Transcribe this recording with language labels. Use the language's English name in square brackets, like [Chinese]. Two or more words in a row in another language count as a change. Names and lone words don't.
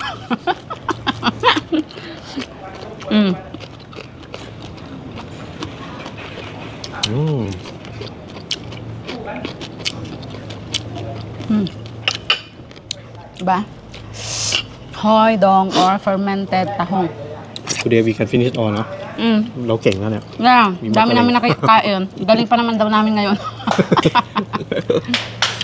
[Filipino] Diba? [English] Hoydong or fermented tahong. Today we can finish it all, no? [Thai] เราเก่งแล้วเนี่ย [English] Yeah, [Filipino] dami namin nakikain. Galing pa naman daw namin ngayon.